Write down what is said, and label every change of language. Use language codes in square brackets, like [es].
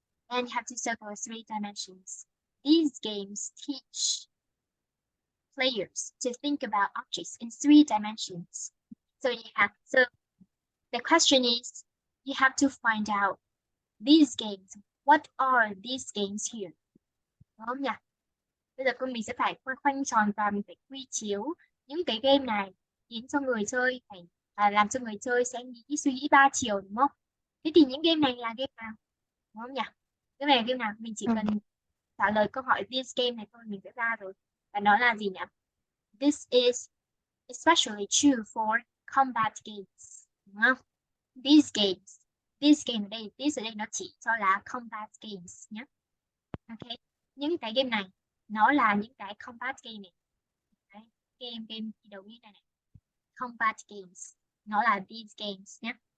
[en] And you have to circle 3 dimensions. These games teach players to think about objects in 3 dimensions. So the question is, you have to find out these games. What are these games here? [vi] Đúng không nhỉ? Bây giờ mình sẽ phải khoanh tròn và mình phải quy chiếu những cái game này khiến cho người chơi phải làm cho người chơi sẽ suy nghĩ 3 chiều, đúng không? Thế thì những game này là game nào? Đúng không nhỉ? Cái này là game nào? Mình chỉ cần trả lời câu hỏi this game này thôi mình sẽ ra rồi. Và nó là gì nhỉ? [en] This is especially true for combat games. [vi] Đúng không? These game ở đây, these ở đây nó chỉ cho là combat games nhé. Ok, những cái game này nó là những cái combat game này. Đấy, game đầu tiên này, combat games nó là these games nhé.